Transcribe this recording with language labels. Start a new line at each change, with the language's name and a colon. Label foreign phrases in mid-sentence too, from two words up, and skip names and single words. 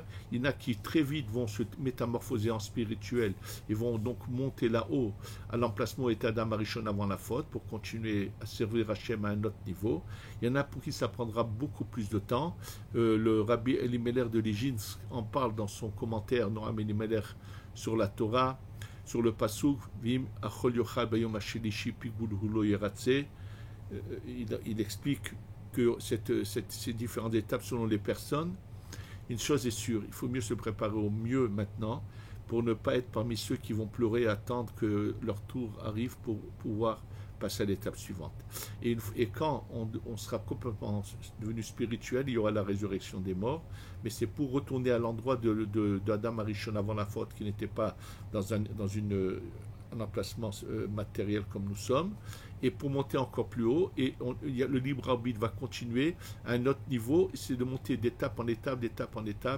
French: Il y en a qui très vite vont se métamorphoser en spirituel et vont donc monter là-haut à l'emplacement où était Adam Arishon avant la faute pour continuer à servir Hachem à un autre niveau. Il y en a pour qui ça prendra beaucoup plus de temps. Le Rabbi Elimelech de Liginsk en parle dans son commentaire Noam Elimelech sur la Torah, sur le Pasuk
Hebrew: ואם האכל יאכל ביום השלישי פגול הוא לא ירצה.
French: Il explique que ces différentes étapes selon les personnes. Une chose est sûre, il faut mieux se préparer au mieux maintenant pour ne pas être parmi ceux qui vont pleurer et attendre que leur tour arrive pour pouvoir passer à l'étape suivante. Et quand on sera complètement devenu spirituel, il y aura la résurrection des morts, mais c'est pour retourner à l'endroit d'Adam Arishon avant la faute, qui n'était pas dans un emplacement matériel comme nous sommes, et pour monter encore plus haut, et le libre arbitre va continuer à un autre niveau, c'est de monter d'étape en étape, d'étape en étape.